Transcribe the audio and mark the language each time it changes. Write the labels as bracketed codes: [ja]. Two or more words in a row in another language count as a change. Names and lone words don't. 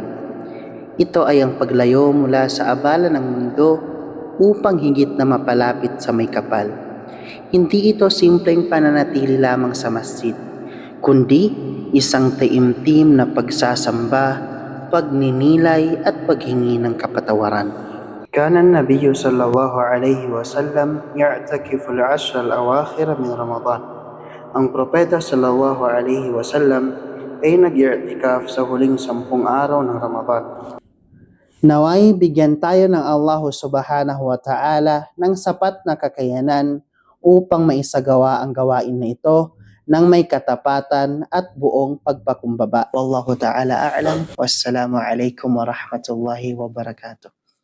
[tl] Ito ay ang paglayo mula sa abala ng mundo upang higit na mapalapit sa may kapal. Hindi ito simpleng pananatili lamang sa masjid, kundi isang taimtim na pagsasamba, pagninilay at paghingi ng kapatawaran. [ar] كان النبي صلى الله عليه وسلم يعتكف العشر الأواخر من رمضان. [tl] Ang propeta [ar] صلى الله عليه وسلم [tl] ay nag-i'tikaf sa huling 10 araw ng Ramadan. Naway bigyan tayo ng Allah [ar] سبحانه وتعالى [tl] ng sapat na kakayanan upang maisagawa ang gawain na ito ng may katapatan at buong pagpakumbaba. [ar] والله تعالى أعلم. والسلام عليكم ورحمة الله وبركاته.